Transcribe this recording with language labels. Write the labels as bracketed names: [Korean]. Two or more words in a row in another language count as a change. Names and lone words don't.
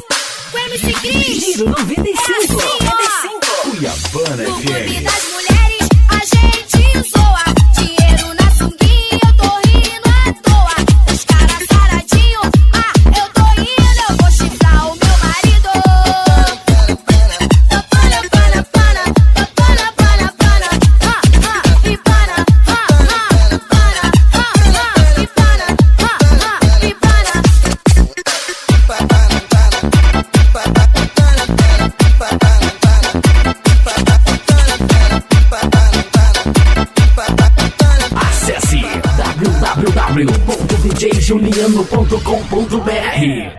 [Portuguese] Com MC Cris, Giro 95. Cuiabana no clube FM. das mulheres a gente zoa. Dinheiro na sunguinha, eu tô rindo à toa. Os caras saradinho, eu tô indo, eu vou chifrar o meu marido. Pana, pana, pana, pana, pana, pana, e pana, pana, e pana, e Acesse www.djjuliano.com.br.